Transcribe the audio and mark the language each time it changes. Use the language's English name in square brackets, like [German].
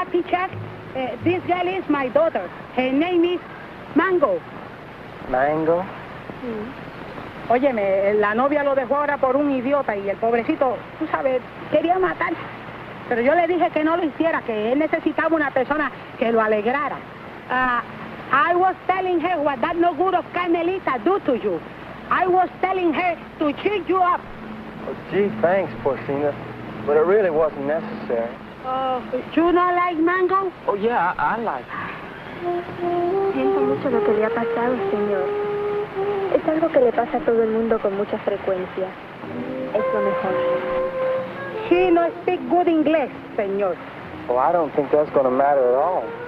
[English] Jacques, this girl is my daughter. Her name is Mango. Mango? [Spanish] Óyeme, la novia lo dejó ahora por un idiota y el pobrecito, tú sabes, quería matar. Pero yo le dije que no lo hiciera, que él necesitaba una persona que lo alegrara. [English] I was telling her what that no good of Carmelita do to you. I was telling her to cheer you up. Oh, gee, thanks, Porcina. But it really wasn't necessary. You not like Mango? Oh, yeah, I like it. [Spanish] Siento mucho lo que le ha pasado, señor. Es algo que le pasa a todo el mundo con mucha frecuencia. Es lo mejor. [English] She no speak good English, señor. Well, I don't think that's going to matter at all.